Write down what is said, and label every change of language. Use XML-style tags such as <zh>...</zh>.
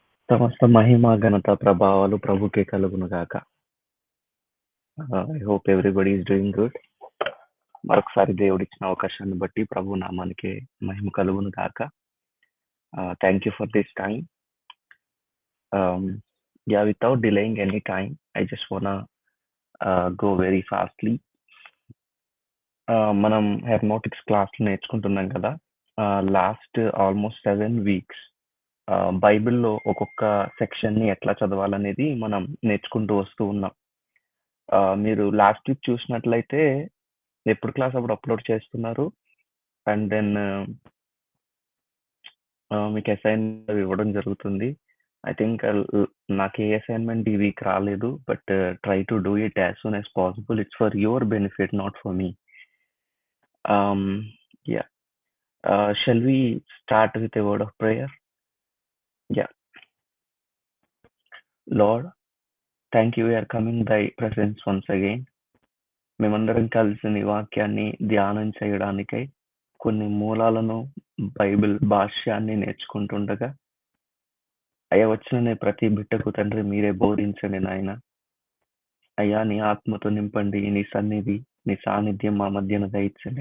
<te>సమస్త మహిమ, ఘనత, ప్రభావాలు ప్రభుకే కలుగును గాక.</te> <en>I hope everybody is doing good.</en> <te>మరొకసారి దేవుడిచ్చిన అవకాశాన్ని బట్టి ప్రభు నామానికి మహిమ కలుగును గాక.</te> <en>Thank you for this time. Without delaying any time, I just wanna go very fastly.</en> <te>మనం హెర్మోటిక్స్ క్లాస్ నేర్చుకుంటున్నాం కదా. లాస్ట్ ఆల్మోస్ట్ 7 weeks బైబిల్‌లో ఒక్కొక్క సెక్షన్‌ని ఎట్లా చదవాలనేది మనం నేర్చుకుంటూ వస్తూ ఉన్నాం. మీరు లాస్ట్ వీక్ చూసినట్లయితే ఎప్పుడు క్లాస్ అప్పుడు అప్లోడ్ చేస్తున్నారు. అండ్ దెన్ మీకు అసైన్‌మెంట్ అవి ఇవ్వడం జరుగుతుంది.</te> <en>I think</en> <te>నాకు ఏ అసైన్‌మెంట్ ఈ వీక్ రాలేదు.</te> <en>But try to do it as soon as possible. It's for your benefit, not for me. Yeah. Shall we start with a word of prayer? Yeah. Lord, thank you. We are coming thy presence once again.</en> <te>మేమందరం కలిసి నీ వాక్యాన్ని ధ్యానం చేయడానికై కొన్ని మూలాలను Bible భాష్యాన్ని నేర్చుకుంటుండగా అయ్యా వచ్చిన నీ ప్రతి బిడ్డకు తండ్రి మీరే బోధించండి నాయన. అయ్యా నీ ఆత్మతో నింపండి. నీ సన్నిధి నీ సాన్నిధ్యం మా మధ్యన దయచండి.</te>